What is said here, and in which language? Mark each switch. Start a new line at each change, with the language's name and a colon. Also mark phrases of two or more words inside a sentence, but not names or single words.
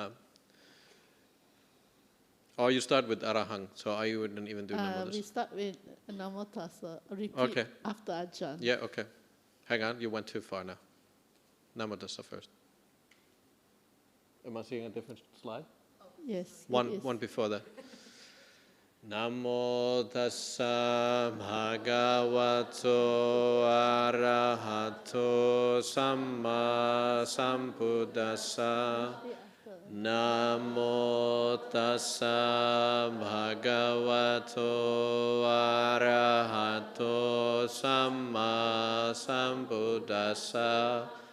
English: Or you start with Arahang, so I wouldn't even do
Pali: Namo Tassa.
English: We start with
Pali: Namo Tassa.
English: Repeat Okay. after Ajahn. Yeah. Okay. Hang on. You went too far now.
Pali: Namo Tassa
English: first. Am I seeing a different slide? Yes. One before that.
Pali: Namo tassa bhagavato arahato samma sambuddhassa. Namo tassa bhagavato arahato samma sambuddhassa.